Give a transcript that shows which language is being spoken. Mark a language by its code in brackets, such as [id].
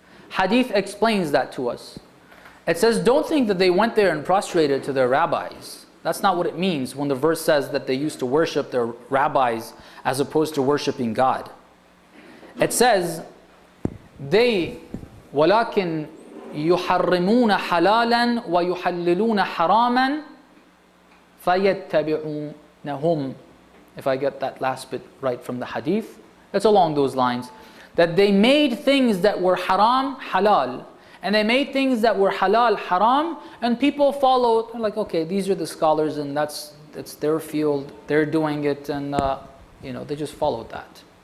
[en] Hadith explains that to us. It says, don't think that they went there and prostrated to their rabbis. That's not what it means when the verse says that they used to worship their rabbis as opposed to worshipping God. It says, [ar] وَلَكِنْ يُحَرِّمُونَ حَلَالًا وَيُحَلِّلُونَ حَرَامًا فَيَتَّبِعُونَهُمْ. [en] If I get that last bit right from the hadith, it's along those lines. That they made things that were haram, halal, And they made things that were halal, haram, and people followed. They're like, okay, these are the scholars, and that's their field. They're doing it, and they just followed that.